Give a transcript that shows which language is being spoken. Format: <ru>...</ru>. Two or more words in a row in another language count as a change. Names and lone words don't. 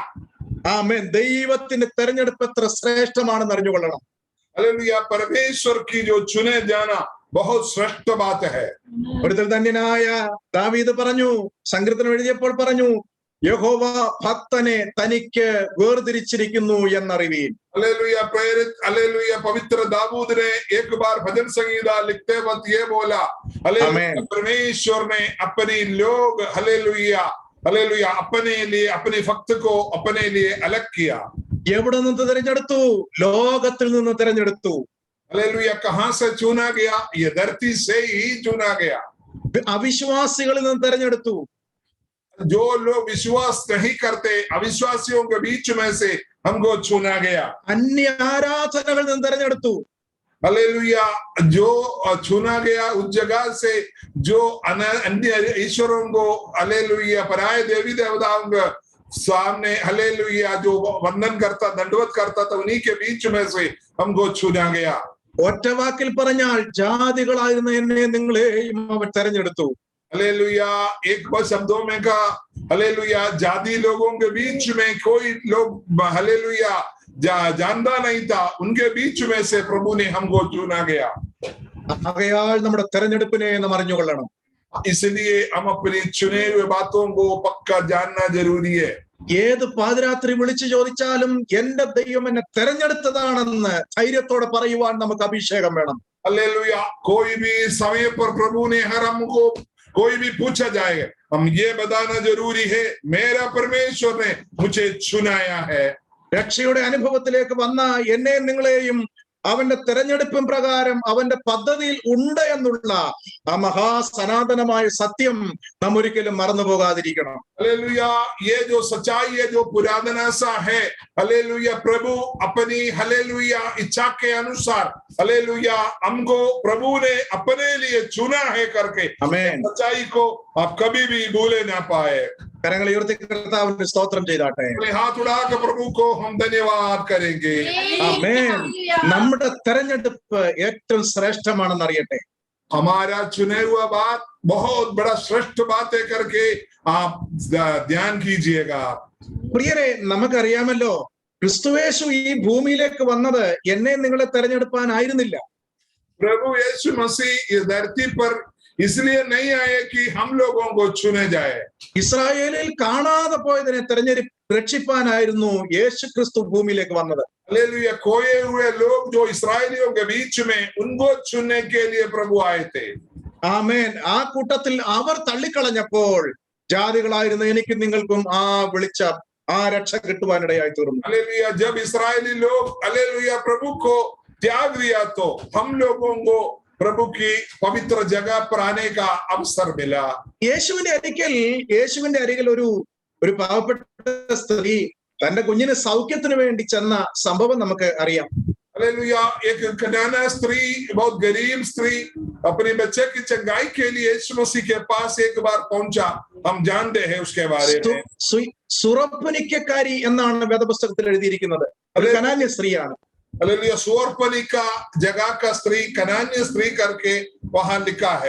<ml>ആമേൻ. ദൈവത്തിന്റെ തെരഞ്ഞെടുപ്പ് എത്ര ശ്രേഷ്ഠമാണെന്ന് അറിഞ്ഞുകൊള്ളണം.</ml> <hi>हालेलुया, परमेश्वर की जो चुने जाना बहुत श्रेष्ठ बात है.</hi> <ml>ഒരിക്കൽ ധന്യനായ ദാവീദ് പറഞ്ഞു, സങ്കീർത്തനം എഴുതിയപ്പോൾ പറഞ്ഞു, യഹോവ ഭക്തനെ തനിക്ക് വേർതിരിച്ചിരിക്കുന്നു എന്നറിവീൻ.</ml> <hi>हालेलुया, प्रेरित हालेलुया पवित्र दाऊद ने एक बार भजन संगीता लिखते वक्त ये बोला, हालेलुया, परमेश्वर ने अपनी लोग हालेलुया हालेलुया अपने लिए अपने भक्त को अपने लिए अलग किया.</hi> <ml>എവിടെ നിന്ന് തിരഞ്ഞെടുത്തു? ലോകത്തിൽ നിന്ന് തിരഞ്ഞെടുത്തു.</ml> <hi>हालेलुया, कहां से चुना गया? ये धरती से ही चुना गया.</hi> <ml>അവിശ്വാസികളിൽ നിന്ന് തിരഞ്ഞെടുത്തു.</ml> <hi>जो लोग विश्वास नहीं करते, अविश्वासियों के बीच में से हमको चुना गया.</hi> <ml>അന്യ ആരാധനകളിൽ നിന്ന് തിരഞ്ഞെടുത്തു.</ml> <hi>हालेलुया, जो चुना गया उस जगह से जो अन्य ईश्वरों को हालेलुया पराये देवी देवताओं के सामने हालेलुया जो वंदन करता दंडवत करता था, उन्हीं के बीच में से हमको चुना गया.</hi> <ml>ഒറ്റ വാക്കിൽ പറഞ്ഞാൽ ജാതികളായിരുന്ന എന്നെ നിങ്ങളെയും അവൻ തെരഞ്ഞെടുത്തു.</ml> <hi>हालेलुया, एक बार शब्दों में कहा, हालेलुया, जाति लोगों के बीच में कोई लोग हालेलुया जानता नहीं था, उनके बीच में से प्रभु ने हमको चुना गया.</hi> <ml>ആകയാൽ നമ്മുടെ തെരഞ്ഞെടുപ്പിനെ നാം അറിഞ്ഞുകൊള്ളണം.</ml> <hi>इसलिए हम अपनी चुने हुए बातों को पक्का जानना जरूरी है.</hi> <ml>ഏത് പാതിരാത്രി വിളിച്ചു ചോദിച്ചാലും എന്റെ ദൈവം എന്നെ തെരഞ്ഞെടുത്തതാണെന്ന് ധൈര്യത്തോടെ പറയുവാൻ നമുക്ക് അഭിഷേകം വേണം.</ml> <hi>हालेलुया, कोई भी समय पर प्रभु ने हर हमको कोई भी पूछा जाए, हम ये बताना जरूरी है, मेरा परमेश्वर ने मुझे चुनाया है.</hi> <ml>രക്ഷയുടെ അനുഭവത്തിലേക്ക് വന്ന എന്നെ നിങ്ങളെയും അവന്റെ തെരഞ്ഞെടുപ്പും പ്രകാരം അവന്റെ പദ്ധതിയിൽ ഉണ്ട് എന്നുള്ള ആ മഹാസനാതനമായ സത്യം നാം ഒരിക്കലും മറന്നു പോകാതിരിക്കണം.</ml> <hi>हालेलुया, ये जो सच्चाई है, जो पुराना सा है, हालेलुया, प्रभु अपनी हालेलुया इच्छा के अनुसार हालेलुया हमको प्रभु ने अपने लिए चुना है करके,</hi> <ml>ആമേൻ.</ml> <hi>सच्चाई को आप कभी भी भूले ना पाए.</hi> <ml>കരങ്ങൾ ഉയർത്തി കർത്താവിന് സ്തോത്രം ചെയ്താട്ടെ.</ml> <hi>हाथ उड़ाकर प्रभु को हम धन्यवाद करेंगे.</hi> <ml>ആമേൻ. നമ്മുടെ തെരഞ്ഞെടുപ്പ് ഏറ്റവും ശ്രേഷ്ഠമാണെന്ന് അറിയട്ടെ.</ml> <hi>हमारा चुने हुआ बात बहुत बड़ा श्रेष्ठ बात है करके आप ध्यान कीजिएगा.</hi> <ml>പ്രിയരെ, നമുക്കറിയാമല്ലോ, ക്രിസ്തുയേശു ഈ ഭൂമിയിലേക്ക് വന്നത് എന്നെ നിങ്ങളെ തെരഞ്ഞെടുപ്പാനായിരുന്നില്ല.</ml> <hi>प्रभु यीशु मसीह इस धरती पर इसलिए नहीं आए कि हम लोगों को चुने जाए.</hi> <ml>ഇസ്രായേലിൽ കാണാതെ പോയതിനെ രക്ഷിപ്പാനായിരുന്നു യേശു ക്രിസ്തു ഭൂമിയിലേക്ക് വന്നത്.</ml> <hi>हालेलुया, खोए हुए लोग जो इस्राएलियों के बीच में उनको चुनने के लिए प्रभु आए थे.</hi> <ml>ആമേൻ. ആ കൂട്ടത്തിൽ അവർ തള്ളിക്കളഞ്ഞപ്പോൾ ജാതികളായിരുന്ന എനിക്കും നിങ്ങൾക്കും ആ വിളിച്ച ആ രക്ഷ കിട്ടുവാനിടയായി തീർന്നു.</ml> <hi>हालेलुया, जब इस्राएली लोग हालेलुया प्रभु को त्याग दिया तो हम लोगों को प्रभु की पवित्र जगह पर आने का अवसर मिला.</hi> <ml>യേശുവിന്റെ അരികിൽ ഒരു പാവപ്പെട്ട സ്ത്രീ തന്റെ കുഞ്ഞിന് സൗഖ്യത്തിന് വേണ്ടി ചെന്ന സംഭവം നമുക്ക് അറിയാം.</ml> <hi>हालेलुया, एक कनाना स्त्री, बहुत गरीब स्त्री, अपने बच्चे की चंगाई के लिए यीशु मसीह के पास एक बार पहुंचा. हम जानते हैं उसके बारे में.</hi> <ml>സുറപ്പനിക്കാരി എന്നാണ് വേദപുസ്തകത്തിൽ എഴുതിയിരിക്കുന്നത്. ഒരു കനാന്യ സ്ത്രീയാണ്.</ml> <hi>हालेलुया, सुअर्पणिका जगह का स्त्री, कनान्य स्त्री करके वहां लिखा है.</hi>